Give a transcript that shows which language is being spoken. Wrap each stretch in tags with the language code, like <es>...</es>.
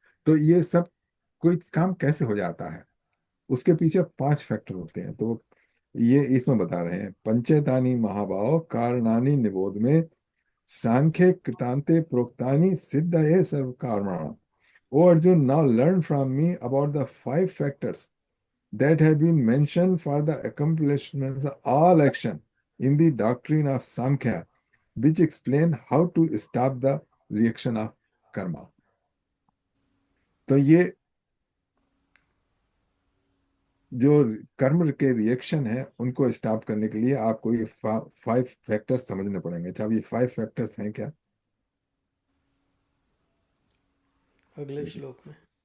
<hi>तो ये सब कोई काम कैसे हो जाता है, उसके पीछे 5 फैक्टर होते हैं। तो ये इसमें बता रहे हैं,</hi> <sa>पंचेतानी महाभाव कारणानि निबोध में सांख्य कृतांते प्रोक्तानि सिद्ध ये सर्व कर्मणा।</sa> <en>O Arjun, now learn from me about the 5 factors that have been mentioned for the accomplishment of all action in the doctrine of Samkhya, which explain how to stop the reaction of karma.</en> <hi>तो ये जो कर्म के reaction है उनको stop करने के लिए आपको ये 5 फैक्टर्स समझने पड़ेंगे। अच्छा, अब ये 5 फैक्टर्स हैं क्या? अगले श्लोक में</hi>